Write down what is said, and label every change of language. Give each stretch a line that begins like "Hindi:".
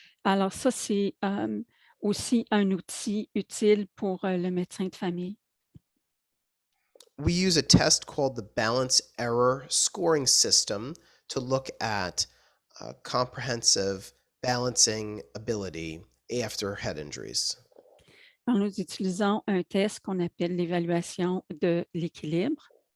French: Alors ça, c'est aussi un outil utile pour le médecin de famille.
English: We use a test called the balance error scoring system to look at comprehensive balancing ability after head injuries.
French: Alors, nous utilisons un test qu'on appelle l'évaluation de l'équilibre.